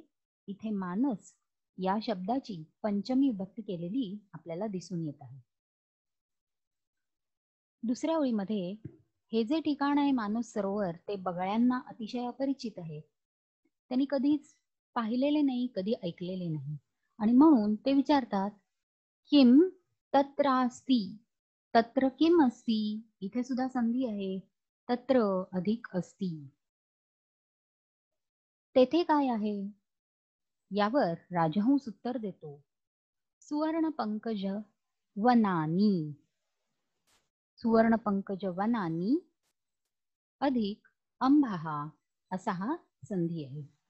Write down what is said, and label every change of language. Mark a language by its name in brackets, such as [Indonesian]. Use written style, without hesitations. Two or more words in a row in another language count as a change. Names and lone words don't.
[Marathi] इथे मानस या शब्दाची पंचमी विभक्ती केलेली आपल्याला दिसून येत आहे. दुसऱ्या ओळीमध्ये हे जे ठिकाण आहे मानस सरोवर ते बगळ्यांना अतिशय अपरिचित आहे. त्यांनी कधीच पाहिलेले नाही, कधी ऐकलेले नाही, आणि म्हणून ते विचारतात, [Sanskrit] किम तत्र अस्ति. तत्र किम अस्ति. [Marathi] इथे सुद्धा संधी आहे, [Sanskrit] तत्र अधिक अस्ति. [Marathi] तेथे काय आहे. यावर राजहंस उत्तर देतो, [Sanskrit] सुवर्ण पंकज वनानी. सुवर्ण पंकज वनानी अधिक अंबाहा [Marathi] असा हा संधी आहे.